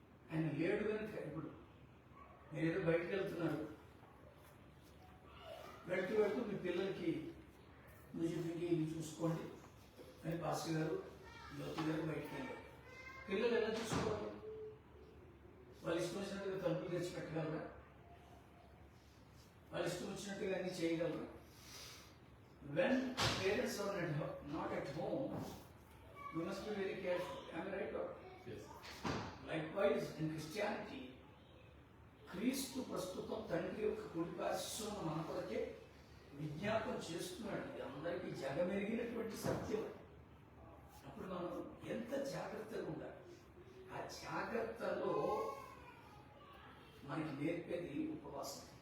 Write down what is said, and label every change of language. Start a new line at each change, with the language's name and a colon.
Telugu: ఆయన లేడు కనుక, ఇప్పుడు మీరు ఏదో బయటకు వెళ్తున్నారు, వెళ్తూ వెళ్తూ మీ పిల్లలకి నువ్వు చెప్పింది ఇది చూసుకోండి అని పాస్టర్ గారు, జ్యోతి గారు బయటకు వెళ్ళారు. పిల్లలు ఎలా చూసుకోవాలి? వాళ్ళు ఇష్టం వచ్చినట్టుగా తలుపులు తెచ్చి పెట్టగలరా? వాళ్ళు ఇష్టం వచ్చినట్టుగా అన్ని చేయగలరా?
English: When parents are not at home, you must be very careful. Am I right or? Yes. Likewise, in Christianity,
Telugu: క్రీస్తు ప్రస్తుతం తండ్రి యొక్క కుడిపార్శ్వమున మన కొరకే విజ్ఞాపన చేస్తున్నాడు. ఇది అందరికీ జగమెరిగినటువంటి సత్యం. మనం ఎంత జాగ్రత్తగా ఉండాలి. ఆ జాగ్రత్తలో మనకి నేర్పేది ఉపవాసం.